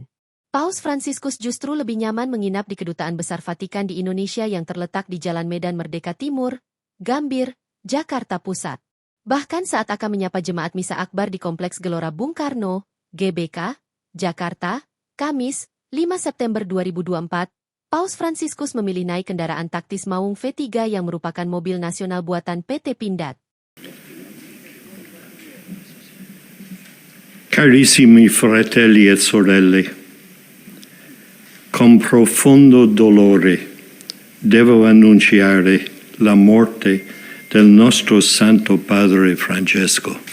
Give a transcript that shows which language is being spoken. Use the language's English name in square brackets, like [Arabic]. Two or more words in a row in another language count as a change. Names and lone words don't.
[Indonesian] Paus Fransiskus justru lebih nyaman menginap di Kedutaan Besar Vatikan di Indonesia yang terletak di Jalan Medan Merdeka Timur, Gambir, Jakarta Pusat. Bahkan saat akan menyapa jemaat Misa Akbar di Kompleks Gelora Bung Karno, GBK, Jakarta, Kamis, 5 September 2024, Paus Fransiskus memilih naik kendaraan taktis Maung V3 yang merupakan mobil nasional buatan PT Pindad. [Italian] Carissimi fratelli e sorelle, con profondo dolore devo annunciare la morte del nostro Santo Padre Francesco.